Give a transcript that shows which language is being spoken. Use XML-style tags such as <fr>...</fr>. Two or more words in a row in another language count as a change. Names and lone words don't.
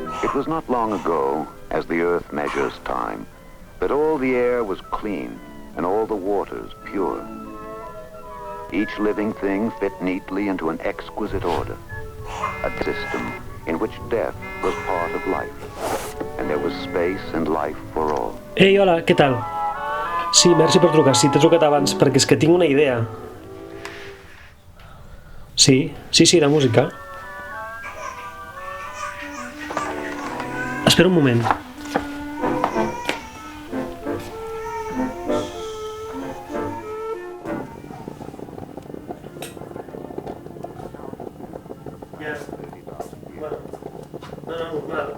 <en>It was not long ago, as the earth measures time, that all the air was clean and all the waters pure. Each living thing fit neatly into an exquisite order, a system in which death was part of life, and there was space and life for all.</en> <ca>Ei, hola, què tal? Sí, merci per trucar. Sí, t'he trucat abans perquè és que tinc una idea. Sí, de música. Espera un moment. No, normal.</ca>